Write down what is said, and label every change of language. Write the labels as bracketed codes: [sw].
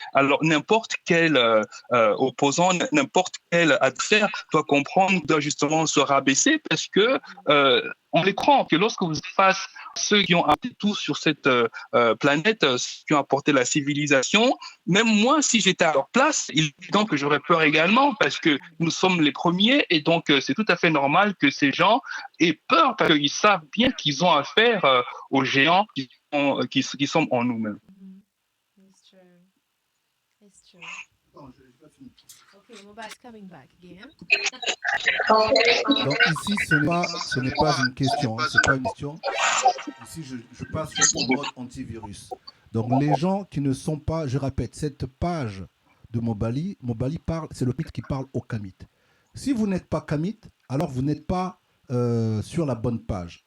[fr] Alors, n'importe quel opposant, n'importe quel adversaire doit comprendre, doit justement se rabaisser parce que on les croit que lorsque vous êtes face à ceux qui ont apporté tout sur cette planète, ceux qui ont apporté la civilisation, même moi, si j'étais à leur place, il est évident que j'aurais peur également parce que nous sommes les premiers et donc c'est tout à fait normal que ces gens aient peur parce qu'ils savent bien qu'ils ont affaire aux géants qui sont en nous-mêmes. [en] It's true. It's true. Okay, Mobali's coming back again. [fr] Donc ici, ce n'est pas une question, hein, c'est pas une question. Ici, je passe au mode antivirus. Donc les gens qui ne sont pas, je répète, cette page de Mobali parle, c'est le kamites qui parle aux kamites. Si vous n'êtes pas kamite, alors vous n'êtes pas sur la bonne page.